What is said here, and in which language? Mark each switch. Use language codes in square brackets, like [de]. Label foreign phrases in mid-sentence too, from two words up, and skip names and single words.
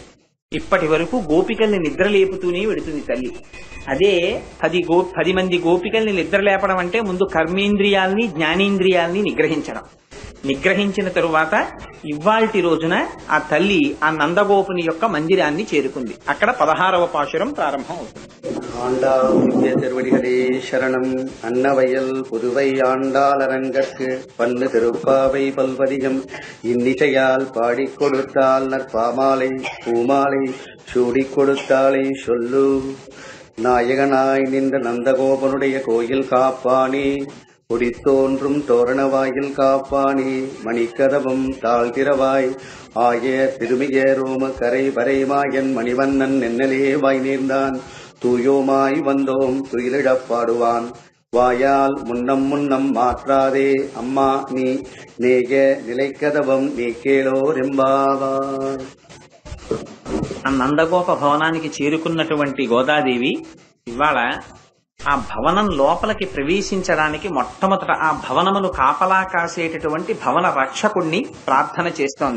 [te] ఇప్పటి వరకు గోపికల్ని నిద్రలేపుతూనే వెడుతుంది తల్లి. అదే 10 మంది గోపికల్ని నిద్రలేపడం అంటే ముందు కర్మేంద్రియాల్ని జ్ఞానేంద్రియాల్ని నిగ్రహించిన తరువాత ఇవాల్టి రోజున ఆ తల్లి ఆ నందగోపుని యొక్క మందిరాన్ని చేరుకుంది. అక్కడ 16వ పాశురం ప్రారంభం అవుతుంది. [ta] ஆண்டாள் திருவடிகளே சரணம். அன்னவயல் புதுவை ஆண்டாள் அரங்கற்கு பன்னு திருப்பாவை பல்வதிகம் இன்னிசையால் பாடிக் கொடுத்தாள் நற்பாமாலை பூமாலை சூடிக் கொடுத்தாளை சொல்லு. நாயகனாய் நின்ற நந்தகோபனுடைய கோயில் காப்பானே, குடித்தோன்றும் தோரண வாயில் காப்பானே, மணிக்கதவம் தாழ்த்திரவாய் ஆய திருமிய ரோம கரை வரைமாயன் மணிவண்ணன் நென்னலே வாய் நேர்ந்தான். தூயோமாய் வந்தோம் துயிலிடப் பாடுவான். வாயால் முன்னம் மாற்றாதே அம்மா நீ நேய நிலைக்கதவம் நீ కేళోరెంబావార్. [te] ఆ నందగోప భవనానికి చేరుకున్నటువంటి గోదాదేవి ఇవాళ ఆ భవనం లోపలికి ప్రవేశించడానికి మొట్టమొదట ఆ భవనమును కాపలా కాసేటటువంటి భవన రక్షకుణ్ణి ప్రార్థన చేస్తోంది.